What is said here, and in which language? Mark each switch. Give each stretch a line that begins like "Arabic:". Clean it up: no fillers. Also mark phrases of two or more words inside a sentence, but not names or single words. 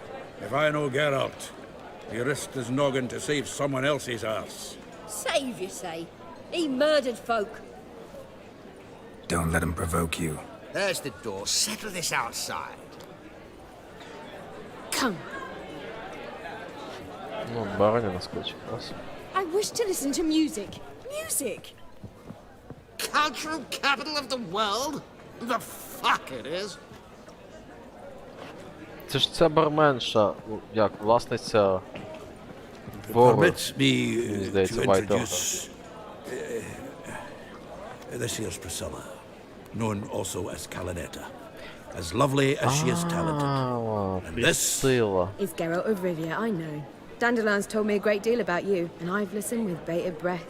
English: If I know Geralt, he risked his noggin to save someone else's arse. Save, you say? He murdered folk. Don't let him provoke you. There's the door. Settle this outside. Come.
Ukrainian: Ну, бараня наскочить. Раз.
English: I wish to listen to music. Music! Cultural capital of the world? The fuck it is.
Ukrainian: Це ж ця барменша, як, власниця двору.
English: Permit me
Ukrainian: Мені здається,
English: to White Orchard. introduce this here's Priscilla, known also as Calinetta. As lovely as she is talented. And this Priscilla. Is Geralt of Rivia, I know. Dandelion's told me a great deal about you, and I've listened with bated breath.